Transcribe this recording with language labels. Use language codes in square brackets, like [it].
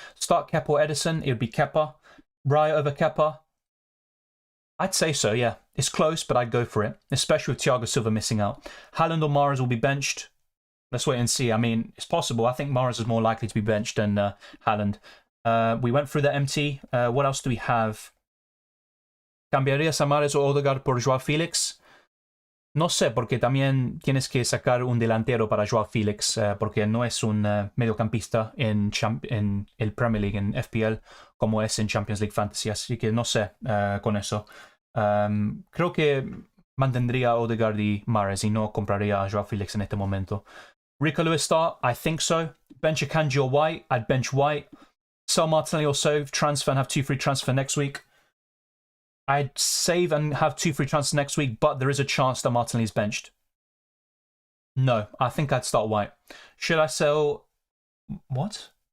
[en] Start Kepa or Edison, it would be Kepa. Raya over Kepa? I'd say so, yeah. It's close, but I'd go for it, especially with Thiago Silva missing out. Haaland or Mahrez will be benched. Let's wait and see. I mean, it's possible. I think Mahrez is more likely to be benched than Haaland. We went through the MT. What else do we have? [es] ¿Cambiarías a Mahrez o Odegaard por Joao Felix? No sé, porque también tienes que sacar un delantero para Joao Felix, porque no es un mediocampista en el Premier League, en FPL, como es en Champions League Fantasy, así que no sé con eso. Creo que mantendría a Odegaard y Mahrez y no compraría a Joao Felix en este momento. [en] Rico Lewis start? I think so. Bench Akanji or White? I'd bench White. Sell Martinelli or save transfer and have 2 free transfer next week? I'd save and have 2 free transfers next week, but there is a chance that Martinelli's benched. No, I think I'd start White. Should I sell... What?